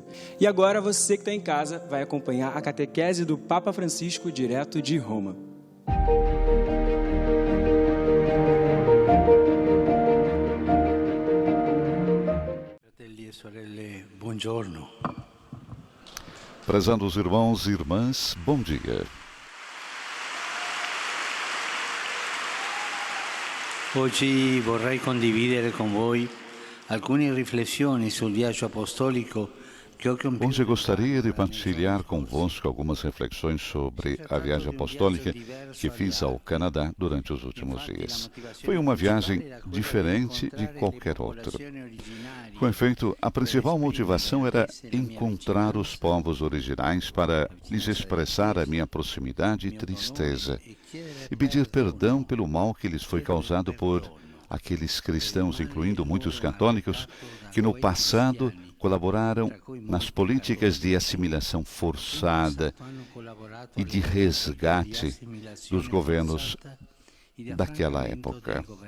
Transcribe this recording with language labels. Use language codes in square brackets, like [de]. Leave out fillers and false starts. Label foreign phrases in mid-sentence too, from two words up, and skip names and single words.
[pt] E agora você que está em casa vai acompanhar a catequese do Papa Francisco direto de Roma. [it] Buongiorno. [pt] Prezados irmãos e irmãs, bom dia. [it] Oggi vorrei condividere con voi alcune riflessioni sul viaggio apostolico que ho compiuto. [pt] Hoje gostaria de partilhar convosco algumas reflexões sobre a viagem apostólica que fiz ao Canadá durante os últimos dias. Foi uma viagem diferente de qualquer outra. Com efeito, a principal motivação era encontrar os povos originais para lhes expressar a minha proximidade e tristeza e pedir perdão pelo mal que lhes foi causado por aqueles cristãos, incluindo muitos católicos, que no passado colaboraram nas políticas de assimilação forçada e de resgate dos governos daquela época.